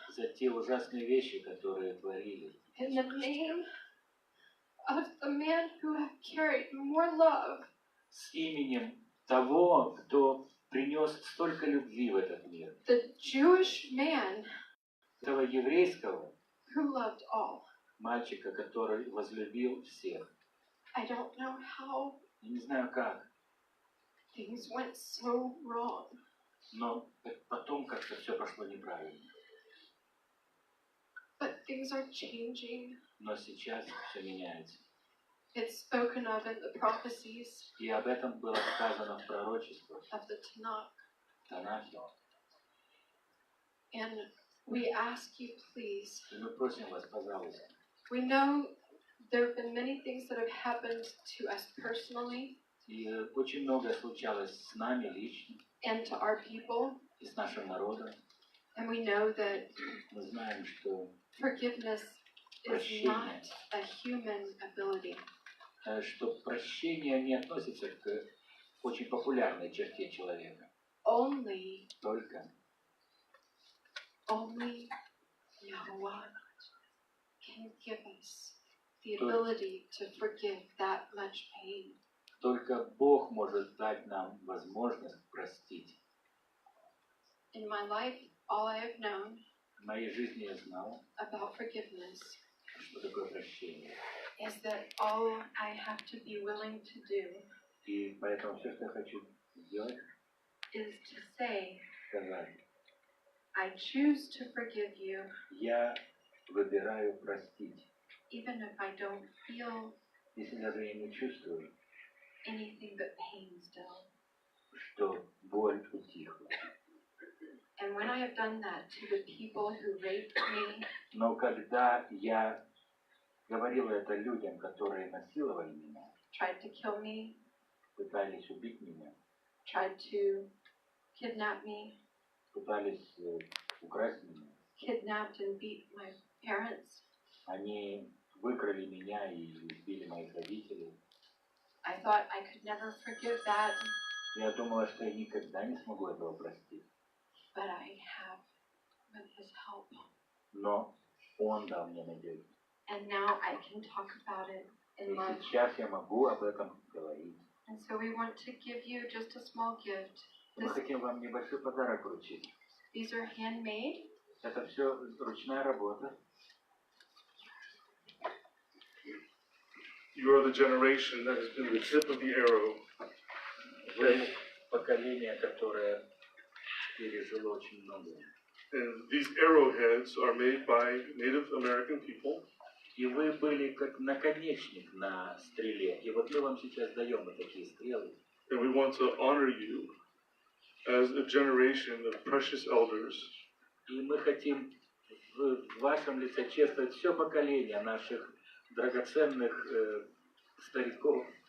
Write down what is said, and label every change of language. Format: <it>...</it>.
<ru>за те ужасные вещи, которые творили,</ru> <en>in the name of the man who have carried more love</en> <ru>с именем того, кто принес столько любви в этот мир,</ru> <en>the Jewish man</en> <ru>этого еврейского</ru> <en>who loved all.</en> <ru>мальчика, который возлюбил всех.</ru> <en>I don't know how</en> <ru>Я не знаю как,</ru> <en>things went so wrong,</en> <ru>но потом как-то все пошло неправильно.</ru> <en>but things are changing.</en> <ru>Но сейчас все меняется.</ru> <en>It's spoken of in the prophecies</en> <ru>И об этом было сказано в пророчествах</ru> <en>of the Tanakh.</en> <ru>Танахе.</ru> <en>And we ask you, please.</en> <ru>И мы просим вас, пожалуйста.</ru> <en>We know there have been many things that have happened to us personally.</en> <ru>И очень многое случалось с нами лично.</ru> <en>And to our people.</en> <ru>И с нашим народом.</ru> <en>And we know that</en> <ru>мы знаем, что</ru> <en>forgiveness is not a human ability.</en> <ru>Что прощение не относится к очень популярной черте человека. Только</ru> <en>Yahweh can give us the ability to forgive that much pain.</en> <ru>Только Бог может дать нам возможность простить.</ru> <en>In my life, all I have known</en> <ru>в моей жизни я знал</ru> <en>about forgiveness</en> <ru>что такое прощение.</ru> <en>Is that all I have to be willing to do?</en> <ru>И поэтому все, что я хочу сделать,</ru> <en>is to say,</en> <ru>сказать,</ru> <en>I choose to forgive you.</en> <ru>Я выбираю простить.</ru> <en>Even if I don't feel</en> <ru>если даже я не чувствую</ru> <en>anything but pain still.</en> <ru>Что боль утихла.</ru> <en>And when I have done that to the people who raped me,</en> <ru>но когда я говорил это людям, которые насиловали меня,</ru> <en>tried to kill me,</en> <ru>пытались убить меня,</ru> <en>tried to kidnap me,</en> <ru>пытались украсть меня,</ru> <en>kidnapped and beat my parents,</en> <ru>они выкрали меня и избили моих родителей.</ru> <en>I thought I could never forgive that.</en> <ru>Я думала, что я никогда не смогу этого простить.</ru> <en>But I have with his help.</en> <ru>Но он дал мне надежду.</ru> <en>And now I can talk about it in love.</en> <ru>И сейчас я могу об этом говорить.</ru> <en>And so we want to give you just a small gift.</en> <ru>Мы хотим вам небольшой подарок вручить.</ru> <en>These are handmade.</en> <ru>Это все ручная работа.</ru> <en>You are the generation that has been the tip of the arrow.</en> <ru>Вы поколение, которое пережило очень много.</ru> <en>And these arrowheads are made by Native American people.</en> <ru>И вы были как наконечник на стреле. И вот мы вам сейчас даем вот такие стрелы.</ru> <en>And we want to honor you as a generation of precious elders.</en> <ru>И мы хотим в вашем лице чествовать все поколение наших драгоценных стариков.</ru>